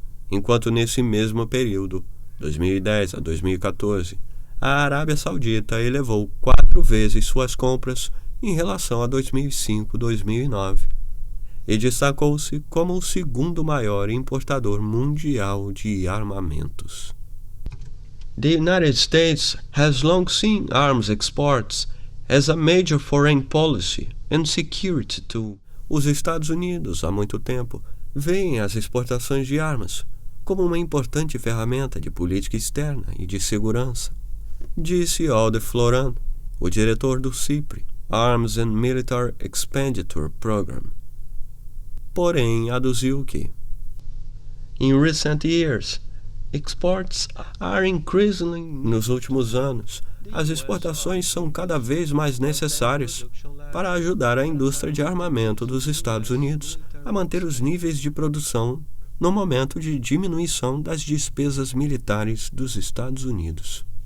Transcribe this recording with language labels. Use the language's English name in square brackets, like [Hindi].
[Portuguese] Enquanto nesse mesmo período, 2010 a 2014, a Arábia Saudita elevou 4 vezes suas compras em relação a 2005-2009 e destacou-se como o segundo maior importador mundial de armamentos. [English] The United States has long seen arms exports as a major foreign policy and security tool. [Portuguese] Os Estados Unidos, há muito tempo, veem as exportações de armas como uma importante ferramenta de política externa e de segurança, disse Alde Floran, o diretor do CIPRI, Arms and Military Expenditure Program. Porém, aduziu que [English] In recent years, exports are increasingly. [Portuguese] Nos últimos anos, as exportações são cada vez mais necessárias para ajudar a indústria de armamento dos Estados Unidos a manter os níveis de produção no momento de diminuição das despesas militares dos Estados Unidos.